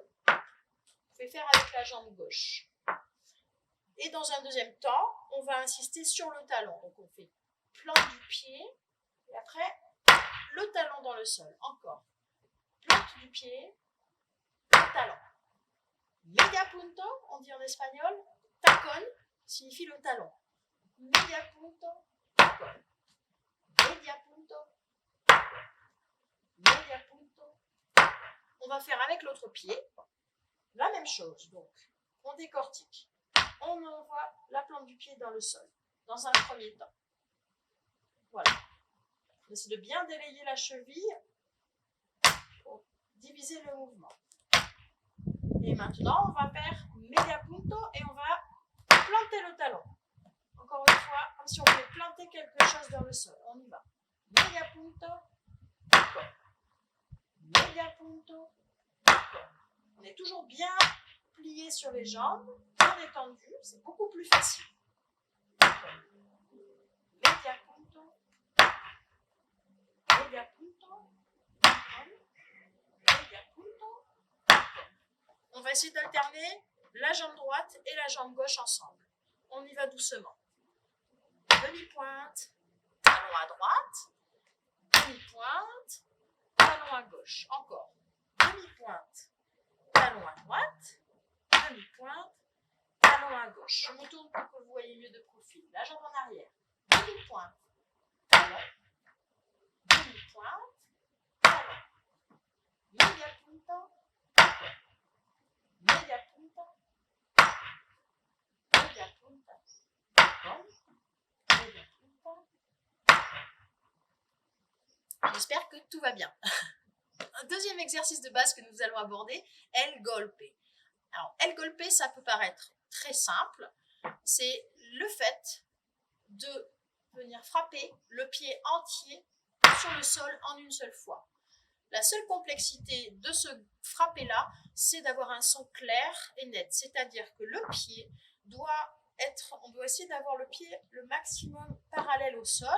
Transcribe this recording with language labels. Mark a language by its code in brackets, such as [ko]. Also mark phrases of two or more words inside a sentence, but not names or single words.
[fr] Vous pouvez faire avec la jambe gauche. Et dans un deuxième temps, on va insister sur le talon. Donc on fait plante du pied et après le talon dans le sol. Encore. Plante du pied, le talon. [es] Media punta, [fr] on dit en espagnol, tacón signifie le talon. [es] Media punta, tacón. Media punta, tacón. Media punta, tacón. [fr] On va faire avec l'autre pied la même chose. Donc, on décortique. On envoie la plante du pied dans le sol, dans un premier temps. Voilà. On essaie de bien délayer la cheville pour diviser le mouvement. Et maintenant, on va faire [es] Media punto [fr] et on va planter le talon. Encore une fois, comme si on voulait planter quelque chose dans le sol. On y va. [es] Media punto, tacón. Media punto, tacón. [fr] On est toujours bien plié sur les jambes, bien détendu, c'est beaucoup plus facile. [es] Media punto, media punto, media punto. [fr] On va essayer d'alterner la jambe droite et la jambe gauche ensemble. On y va doucement. Demi-pointe, talon à droite, demi-pointe, talon à gauche. Encore. Demi-pointe, talon à droite, demi-pointe, talon à gauche. Je me tourne pour que vous voyez mieux de profil. La jambe en arrière. Demi-pointe, talon, demi-pointe, talon. [es] Media punta, tacón. Media punta, media punta, tacón. Media punta, tacón. [fr] J'espère que tout va bien. Un deuxième exercice de base que nous allons aborder, [es] el golpe. [fr] Alors, [es] El Golpe, [fr] ça peut paraître très simple. C'est le fait de venir frapper le pied entier sur le sol en une seule fois. La seule complexité de ce frapper-là, c'est d'avoir un son clair et net. C'est-à-dire que le pied doit être, on doit essayer d'avoir le pied le maximum parallèle au sol.